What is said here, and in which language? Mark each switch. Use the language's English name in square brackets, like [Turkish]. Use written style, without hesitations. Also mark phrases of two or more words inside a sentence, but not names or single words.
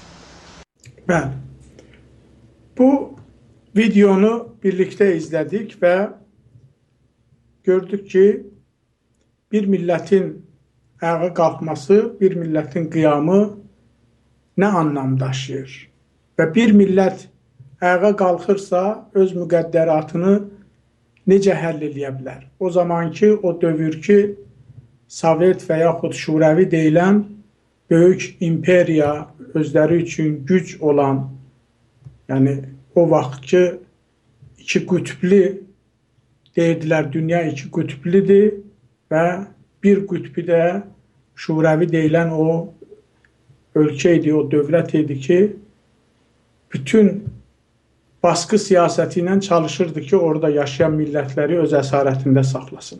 [Turkish] Ben bu videonu birlikte izledik ve gördük ki bir milletin ayağa kalkması, bir milletin kıyamı ne anlam daşıyır. [Azerbaijani] Ve bir millet ayağa kalkırsa öz müqəddəratını necə həll eləyə bilər? O zamanki, o dövrki Sovet və yaxud Şurəvi deyilən böyük imperiya, özləri üçün güc olan, yəni o vaxtki iki qütblü deyirdilər, dünya iki qütblidir və bir qütbi də Şurəvi deyilən o ölkə idi, o dövlət idi ki, bütün baskı siyasəti ilə çalışırdı ki, orada yaşayan millətləri öz əsarətində saxlasın.